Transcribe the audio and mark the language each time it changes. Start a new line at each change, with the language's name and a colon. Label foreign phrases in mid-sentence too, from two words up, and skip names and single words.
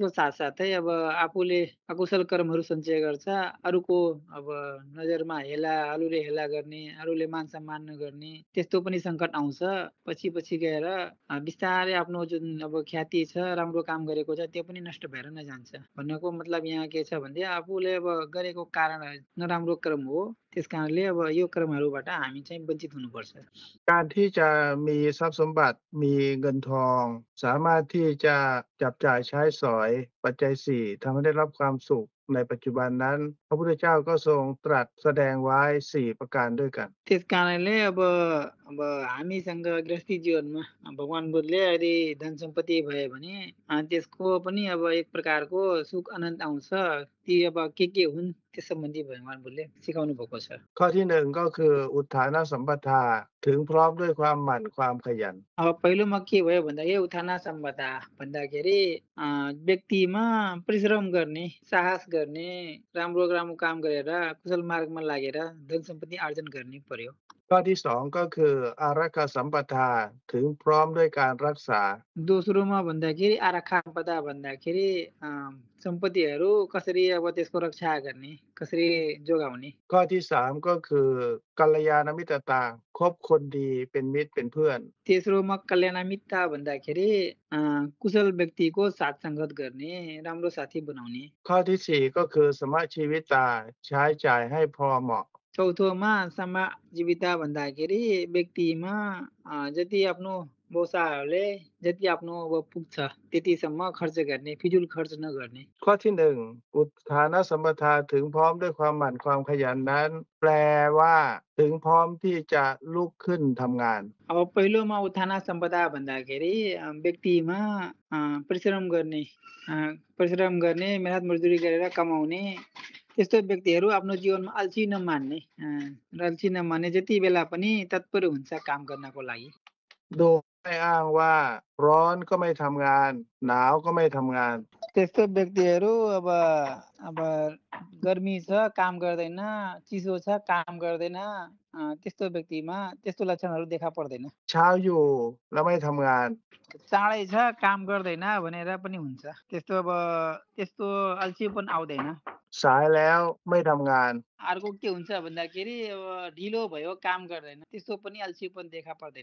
Nepali: साथसाथै अब आफूले अकुशल कर्महरू सञ्चय गर्छ अरूको अब नजरमा अरूले हेला गर्ने अरूले मान सम्मान नगर्ने त्यस्तो पनि सङ्कट आउँछ पछि पछि गएर बिस्तारै आफ्नो जुन अब ख्याति छ राम्रो काम गरेको छ त्यो पनि नष्ट भएर नै जान्छ भन्नको मतलब यहाँ के छ भने आफूले अब गरेको कारण नराम्रो कर्म हो त्यस कारणले अब यो कर्महरूबाट हामी चाहिँ वञ्चित हुनुपर्छ
Thai: การที่จะมีทรัพย์สมบัติมีเงินทองสามารถที่จะจับจ่ายใช้สอยปัจจัยสี่ทำให้ได้รับความสุขในปัจจุบันนั้นพระพุทธเจ้าก็ทรงตรัสแสดงไว้4ประการด้วยกัน
Nepali: त्यस कारणले अब हामीसँग गृहस्थी जीवनमा भगवान बुद्धले यदि धन सम्पत्ति भयो भने त्यसको पनि अब एक प्रकारको सुख आनन्द आउँछ ती अब के हुन् त्यस सम्बन्धी भगवान बुद्धले सिकाउनु भएको छ
Thai: ข้อที่หนึ่งก็คืออุทานสัมปทาถึงพร้อมด้วยความหมั่นความขยัน
Nepali: अब पहिलोमा के भयो भन्दाखेरि उठाना सम्पदा भन्दाखेरि व्यक्तिमा परिश्रम गर्ने साहस गर्ने राम्रो राम्रो काम गरेर कुशल मार्गमा लागेर धन सम्पत्ति आर्जन गर्ने पर्यो
Thai: ข้อที่สองก็คืออารักขสัมปทาถึงพร้อมด้วยการรักษา
Nepali: दोस्रोमा भन्दाखेरि आरक्षा सम्पदा भन्दाखेरि सम्पत्तिहरू कसरी अब त्यसको रक्षा गर्ने कसरी जोगाउने
Thai: ข้อที่สามก็คือกัลยาณมิตรตาคบคนดีเป็นมิตรเป็นเพื่อน
Nepali: तेस्रोमा कल्याणमितता भन्दाखेरि कुशल व्यक्तिको साथ सङ्गत गर्ने राम्रो साथी बनाउने
Thai: ข้อที่สี่ก็คือสมชีวิตาใช้จ่ายให้พอเหมาะ
Nepali: चौथोमा समाजीविता भन्दाखेरि व्यक्तिमा जति आफ्नो व्यवसायहरूले जति आफ्नो अब पुग्छ त्यतिसम्म खर्च गर्ने फिजुल खर्च नगर्ने
Thai: ข้อที่หนึ่งอุทานสัมปทาถึงพร้อมด้วยความหมั่นความขยันนั้นแปลว่าถึงพร้อมที่จะลุกขึ้นทำงาน
Nepali: अब पहिलोमा उत्थाना सम्पदा भन्दाखेरि व्यक्तिमा परिश्रम गर्ने मेहनत मजदुरी गरेर कमाउने त्यस्तो व्यक्तिहरू आफ्नो जीवनमा अल्छी नमान्ने जति बेला पनि तत्पर हुन्छ काम गर्नको लागि
Thai: โดยไม่อ้างว่าร้อนก็ไม่ทำงานหนาวก็ไม่ทำงาน
Nepali: त्यस्तो व्यक्तिहरू अब गर्मी छ काम गर्दैन चिसो छ काम गर्दैन त्यस्तो व्यक्तिमा त्यस्तो लक्षणहरू देखा पर्दैन
Thai: เช้าอยู่แล้วไม่ทำงาน
Nepali: चाँडै छ काम गर्दैन भनेर पनि हुन्छ त्यस्तो अल्छीपन आउँदैन
Thai: สายแล้วไม่ทำงาน
Nepali: अर्को के हुन्छ भन्दाखेरि अब ढिलो भयो काम गर्दैन त्यस्तो पनि अल्छीपन देखा पर्दैन